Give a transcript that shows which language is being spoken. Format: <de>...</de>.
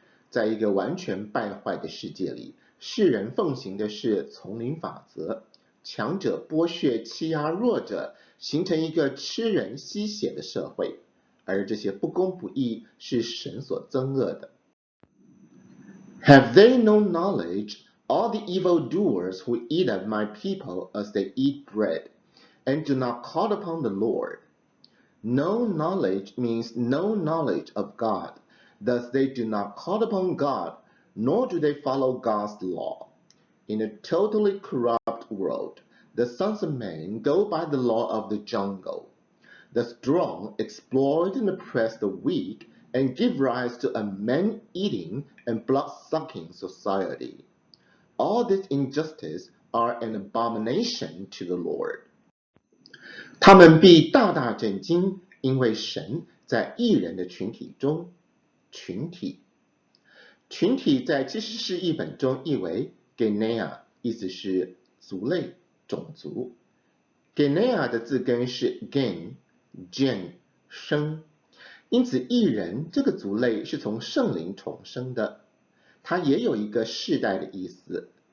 <zh>在一个完全败坏的世界里，世人奉行的是丛林法则，强者剥削欺压弱者，形成一个吃人吸血的社会，而这些不公不义是神所憎恶的。</zh> <en>Have they no knowledge, all the evildoers who eat of my people as they eat bread, and do not call upon the Lord? No knowledge means no knowledge of God. Thus they do not call upon God, nor do they follow God's law. In a totally corrupt world, the sons of men go by the law of the jungle. The strong exploit and oppress the weak and give rise to a man-eating and blood-sucking society. All these injustices are an abomination to the Lord.</en> <zh>他们必大大震惊，因为神在义人的群体中，群体在其实是译本中译为 Genea， 意思是族类、种族。 Genea 的字根是 gen 生，因此义人这个族类是从圣灵重生的，它也有一个世代的意思。</zh>